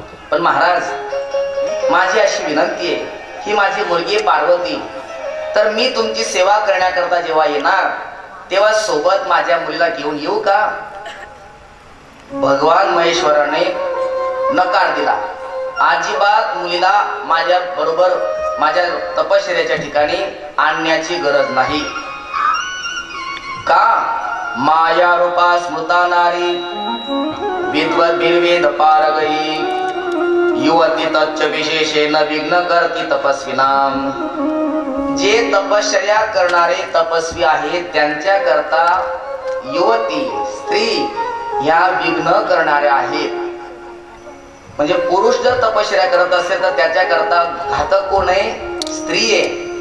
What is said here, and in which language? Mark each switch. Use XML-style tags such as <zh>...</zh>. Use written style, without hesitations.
<mr>पण महाराज, माझी अशी विनंती आहे, ही माझी मुलगी पार्वती, तर मी तुमची सेवा करण्याकरता जेव्हा येणार तेव्हा सोबत माझ्या मुलीला घेऊन येऊ का? भगवान महेश्वराने नकार दिला. अजिबात मुलीला माझ्या बरोबर माझ्या तपश्चर्याच्या ठिकाणी आणण्याची गरज नाही. का?</mr> <sa>माया रूपा स्मृता नारी विद्वत बिर्वेद पारगई युवती तच्च विशेषेण विघ्न करती तपस्विनाम.</sa> <mr>जे तपश्चर्या करणारे तपस्वी आहेत त्यांच्या करता युवती स्त्री ह्या विघ्न करणाऱ्या आहेत. म्हणजे पुरुष जर तपश्चर्या करत असेल तर त्याच्या करता घातक कोण आहे? स्त्री आहे.</mr>